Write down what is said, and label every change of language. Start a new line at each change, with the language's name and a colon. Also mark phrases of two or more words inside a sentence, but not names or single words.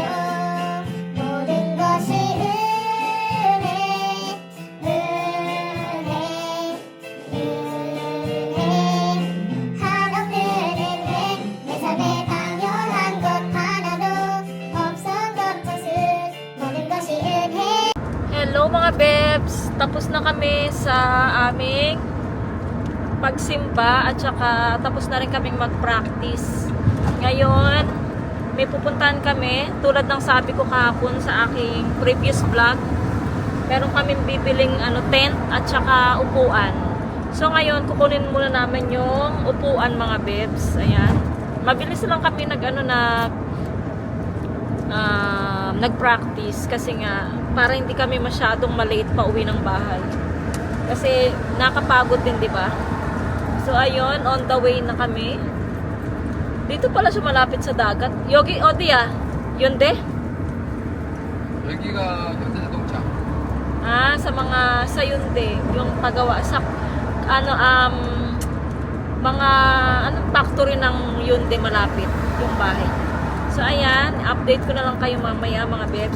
Korean: 모든 것이 은혜, 은혜, 은혜. 한없는 은혜. 내 삶에 당연한 것 하나도 없은 것은 모든 것이 은혜.
Filipino: Hello mga bebs! Tapos na kami sa aming pagsimba at saka tapos na rin kaming mag-practice. Ngayon, may pupuntahan kami. Tulad ng sabi ko kahapon sa aking previous vlog. Meron kaming bibiling tent at saka upuan. So ngayon, kukunin muna namin yung upuan mga bebs. Ayan. Mabilis lang kami nag-practice kasi nga para hindi kami masyadong malate pa uwi ng bahay. Kasi nakapagod din, di ba? So ayun,
English: on the way
Filipino: na kami. Dito pala siya malapit sa dagat. Yogi, Odia, yun de?
Korean: 여기가 현대자동차.
Filipino: Sa Hyundai, yung pagawa sa factory ng Hyundai malapit yung bahay. So ayan, update ko na lang kayo mamaya mga bebs.